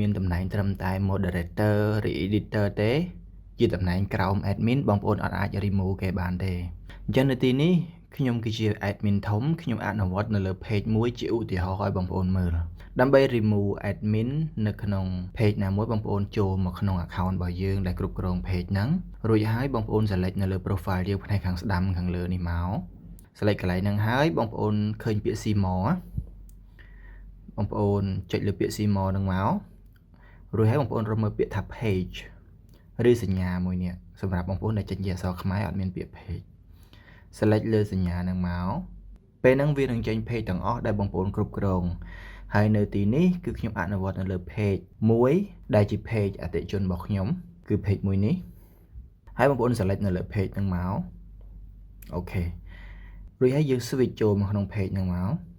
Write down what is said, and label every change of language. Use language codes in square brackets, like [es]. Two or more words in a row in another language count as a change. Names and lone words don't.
[km] មានតំណែងត្រឹមតែ moderator ឬ editor ទេជាតំណែងក្រោម admin បងប្អូនអាច remove គេបានទេអញ្ចឹងនៅទីនេះខ្ញុំគឺជា admin ធំខ្ញុំអនុវត្តនៅលើ page មួយជាឧទាហរណ៍ឲ្យបងប្អូនមើលដើម្បី [en] remove admin [km] នៅ ក្នុង page ណាមួយបងប្អូនចូលមកក្នុង account របស់យើងដែលគ្រប់គ្រង page ហ្នឹងរួចហើយបងប្អូន select នៅលើ profile យើងផ្នែកខាងស្ដាំខាងលើនេះមក select កន្លែងហ្នឹងហើយបងប្អូនឃើញពាក្យ [en] see more [km] បងប្អូនចុចលើពាក្យ [en] see more [km] ហ្នឹងមករួចហើយបងប្អូនរកមើលពាក្យថា page ឬសញ្ញាមួយនេះសម្រាប់បងប្អូនដែលចេញជាអក្សរខ្មែរអត់មានពាក្យ [en] page select [km] លើសញ្ញាហ្នឹងមកពេលហ្នឹងវានឹងចេញ page ទាំងអស់ដែលបងប្អូនគ្រប់គ្រងហើយនៅទីនេះគឺខ្ញុំអនុវត្តនៅលើ page មួយដែលជា page អតិថិជនរបស់ខ្ញុំគឺ page មួយនេះហើយបងប្អូន select នៅលើ page ហ្នឹងមកអូខេរួចហើយយើង switch ចូលមកក្នុង page ហ្នឹងមក